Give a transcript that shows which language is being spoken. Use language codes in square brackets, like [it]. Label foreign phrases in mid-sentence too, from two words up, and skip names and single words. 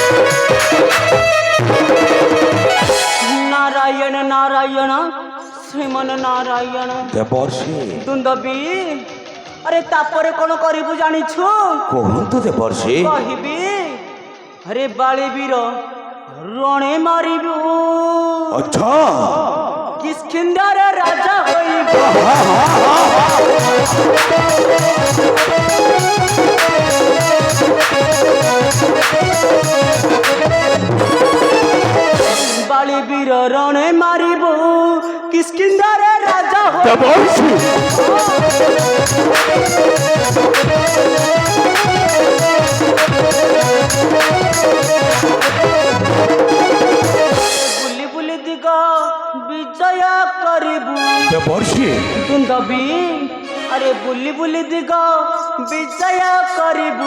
[or] नारायण नारायण श्रीमन ଶ୍ରୀମନ ନାରାୟଣ ଦେବର୍ଷି ଦୁନ୍ଦବୀ ଆରେ ତାପରେ କ'ଣ କରିବୁ ଜାଣିଛୁ? କୁହନ୍ତୁ ଦେବର୍ଷି। କହିବି ଆରେ ବାଳି ବୀର ରଣେ ମାରିବୁ ଆଚ୍ଛା କିସ୍କିନ୍ଧାର ରାଜା ହୋଇବୁ। ବାଳି ବୀର ରଣେ ମାରିବୁ କିଷ୍କିନ୍ଧାରେ ରାଜା দেবর্ষি ବୁଲି ବୁଲି ଦିଗ ବିଜୟ କରିବୁ দেবর্ষি ଦୁନ୍ଦବୀ ଆରେ ବୁଲି ବୁଲି ଦିଗ ବିଜୟ କରିବୁ